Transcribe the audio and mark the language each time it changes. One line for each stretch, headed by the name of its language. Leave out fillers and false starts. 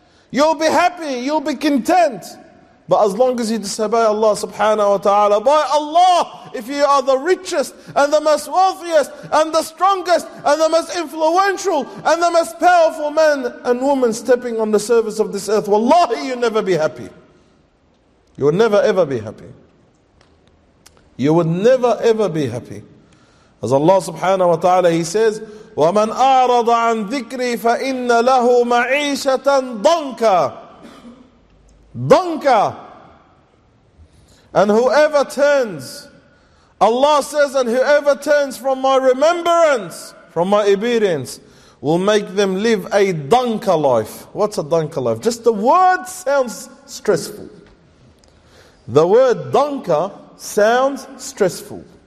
English: You'll be happy, you'll be content. But as long as you disobey Allah subhanahu wa ta'ala, by Allah, if you are the richest and the most wealthiest and the strongest and the most influential and the most powerful man and woman stepping on the surface of this earth, wallahi, you'll never be happy. You'll never ever be happy. You would never ever be happy. As Allah subhanahu wa ta'ala, He says,
Arabic: وَمَنْ أَعْرَضَ عَنْ ذِكْرِي فَإِنَّ لَهُ مَعِيشَةً ضَنْكَ. ضَنْكَ.
English: And whoever turns, Allah says, and whoever turns from my remembrance, from my obedience, will make them live a ضَنْكَ life. What's a ضَنْكَ life? Just the word sounds stressful. The word ضَنْكَ sounds stressful.